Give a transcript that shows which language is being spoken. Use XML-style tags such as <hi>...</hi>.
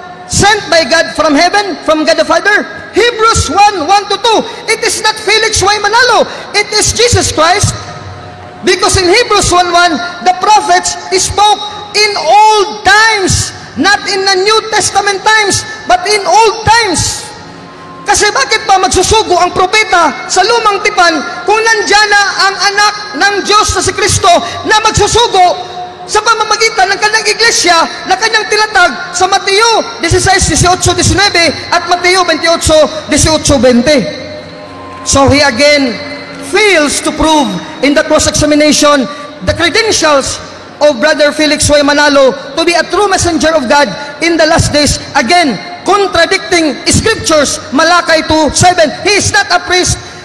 <en>sent by God from heaven, from God the Father. Hebrews 1:1-2. It is not Felix Y. Manalo. It is Jesus Christ. Because in Hebrews 1:1, the prophets spoke in old times, not in the New Testament times, but in old times.</en> <tl>Kasi bakit pa magsusugo ang propeta sa lumang tipan kung nandyan na ang anak ng Diyos na si Kristo na magsusugo sa pamamagitan ng kanyang iglesia na kanyang tinatag sa Mateo 16:18-19 at Mateo 28:18-20.</tl> <en>So he again fails to prove in the cross-examination the credentials of Brother Felix Y. Manalo to be a true messenger of God in the last days. Again, contradicting scriptures. Malakay 2:7. He is not a priest.</en>